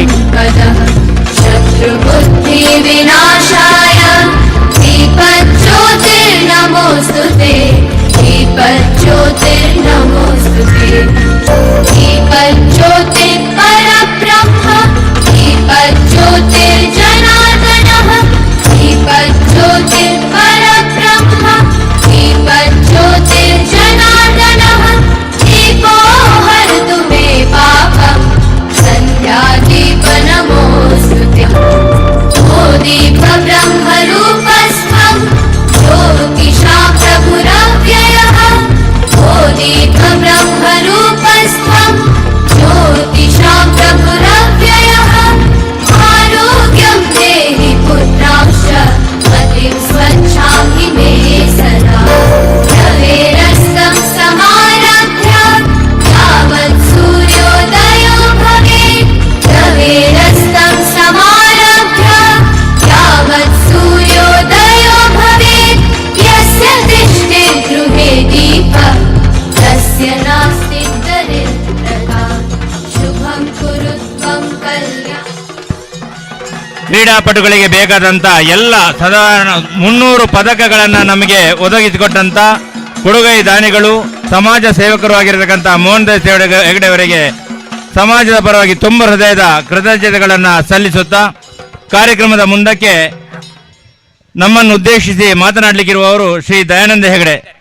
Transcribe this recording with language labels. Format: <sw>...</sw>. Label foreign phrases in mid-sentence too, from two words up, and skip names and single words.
<sa>ಶತ್ರುಬುದ್ಧಿ ವಿನಾಶಾಯ ದೀಪಜ್ಯೋತಿರ್ನಮೋಸ್ತುತೆ ದೀಪಜ್ಯೋತಿರ್ನಮೋಸ್ತುತೆ ದೀಪಜ್ಯೋತಿ ಪರಬ್ರಹ್ಮ ದೀಪಜ್ಯೋತಿರ್ಜನಾರ್ದನಃ ದೀಪಜ್ಯೋತಿರ್ ಪರಬ್ರಹ್ಮ ದೀಪಜ್ಯೋತಿರ್ಜನಾರ್ದನಃ ದೀಪೋ ಹರತು ಮೇ ಪಾಪಂ ಸಂಧ್ಯಾದೀಪ ನಮೋಸ್ತುತೆ ಓ ದೀಪ ಬ್ರಹ್ಮರೂಪಸ್ಥಂ ಜ್ಯೋತಿಷಾ ಪ್ರಭುರವ್ಯಯಃ ಓ ದೀಪ ಬ್ರಹ್ಮರೂಪಸ್ಥಂ ಜ್ಯೋತಿಷಾ ಪ್ರಭುರವ್ಯಯಃ ಆರೋಗ್ಯಂ ದೇಹಿ ಪುತ್ರಾಂಶ ಮತಿಂ ಸ್ವಚ್ಛಾಮಿ ಮೇ ಸದಾ ರವೇರಸ್ತಂ ಸಮಾರಭ್ಯ ಯಾವತ್ ಸೂರ್ಯೋದಯೋ ಭವೇತ್ ರವೇರಸ್ತಂ ಸಮಾರಭ್ಯ ಯಾವತ್ ಸೂರ್ಯೋದಯೋ ಭವೇತ್ ಯಸ್ಯ ತಿಷ್ಠೆ ಗೃಹೇ ದೀಪ ತಸ್ಯ ನಾಸ್ತಿ ದರಿದ್ರತಾ ಶುಭಂ ಕುರು ತ್ವಂ ಕಲ್ಯಾಣ.</sa> <kn>ಕ್ರೀಡಾಪಟುಗಳಿಗೆ ಬೇಕಾದಂಥ ಎಲ್ಲ ಸಾಧಾರಣ 300 ಪದಕಗಳನ್ನು ನಮಗೆ ಒದಗಿಸಿಕೊಟ್ಟಂಥ ಕೊಡುಗೈ ದಾನಿಗಳು, ಸಮಾಜ ಸೇವಕರು ಆಗಿರತಕ್ಕಂಥ ಮೋಹನ್ ದಾಸ್ ಹೆಗಡೆ ಅವರಿಗೆ ಸಮಾಜದ ಪರವಾಗಿ ತುಂಬ ಹೃದಯದ ಕೃತಜ್ಞತೆಗಳನ್ನು ಸಲ್ಲಿಸುತ್ತಾ ಕಾರ್ಯಕ್ರಮದ ಮುಂದಕ್ಕೆ ನಮ್ಮನ್ನು ಉದ್ದೇಶಿಸಿ ಮಾತನಾಡಲಿಕ್ಕಿರುವವರು ಶ್ರೀ ದಯಾನಂದ ಹೆಗಡೆ.</kn>